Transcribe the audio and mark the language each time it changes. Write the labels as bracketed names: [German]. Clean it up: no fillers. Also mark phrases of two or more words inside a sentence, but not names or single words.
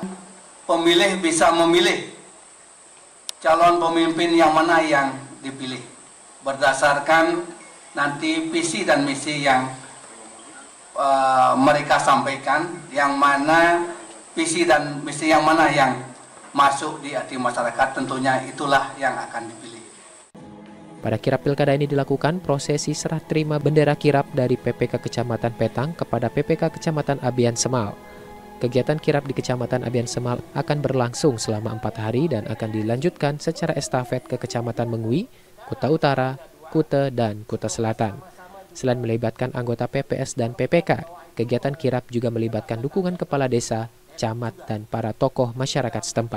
[Indonesian] Pemilih bisa memilih calon pemimpin yang mana yang dipilih berdasarkan nanti visi dan misi yang mereka sampaikan, yang mana visi dan misi yang mana yang masuk di hati masyarakat, tentunya itulah yang akan dipilih. Pada kirap pilkada ini dilakukan prosesi serah terima bendera kirap dari PPK Kecamatan Petang kepada PPK Kecamatan Abian Semal. Kegiatan kirap di Kecamatan Abian Semal akan berlangsung selama 4 hari dan akan dilanjutkan secara estafet ke Kecamatan Mengui, Kuta Utara, Kuta, dan Kuta Selatan. Selain melibatkan anggota PPS dan PPK, kegiatan kirap juga melibatkan dukungan kepala desa, camat, dan para tokoh masyarakat setempat.